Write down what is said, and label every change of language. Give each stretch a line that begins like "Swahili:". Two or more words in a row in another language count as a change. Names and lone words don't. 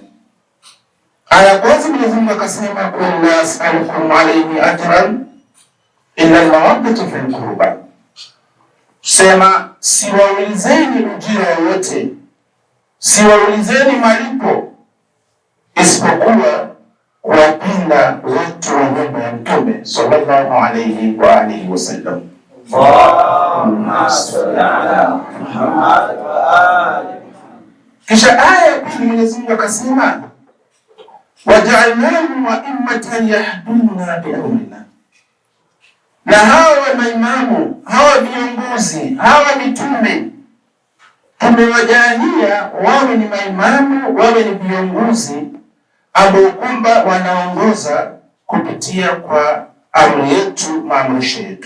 Swahili: Aya kwanza Mwenyezi Mungu akasema,
Arabic: قل لا أسألكم عليه أجرا إلا المودة في القربى,
Swahili: sema siwaulizeni ujira wowote, siwaulizeni malipo isipokuwa kuwapenda watu wa nyumba ya Mtume
Arabic: صلى الله عليه وآله وسلم. اللهم صل على محمد وآل.
Swahili: Kisha aya ya pili Mwenyezi Mungu akasema
Arabic: وجعلناهم أئمة يهدون بأمرنا,
Swahili: na hawa maimamu, hawa viongozi, hawa mitume tumewajalia wawe ni maimamu, wawe ni viongozi ambao kwamba wanaongoza kupitia kwa amri yetu, maamrisho yetu.